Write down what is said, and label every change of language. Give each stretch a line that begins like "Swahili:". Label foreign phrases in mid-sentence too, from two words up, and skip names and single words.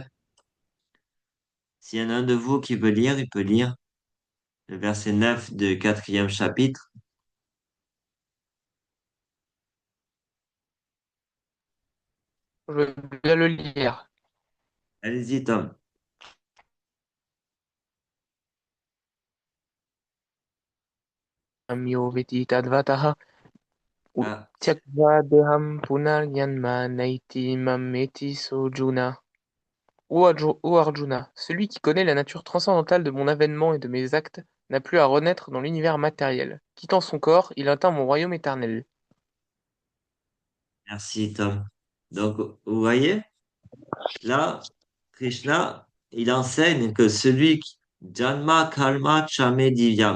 French: S'il y en a un de vous qui veut lire, il peut lire le verset 9 du quatrième chapitre. Je vais bien le lire. Allez-y, Tom.
Sanskrit: Amyo veti tadvataha Ah, tyakva deham punaryanma naiti mameti sojuna.
French: Ô Arjuna, celui qui connaît la nature transcendantale de mon avènement et de mes actes n'a plus à renaître dans l'univers matériel. Quittant son corps, il atteint mon royaume éternel. merci, Tom. Donc, vous voyez, là, Krishna, il enseigne que celui
Sanskrit: Janma Kalma Chame Divyam.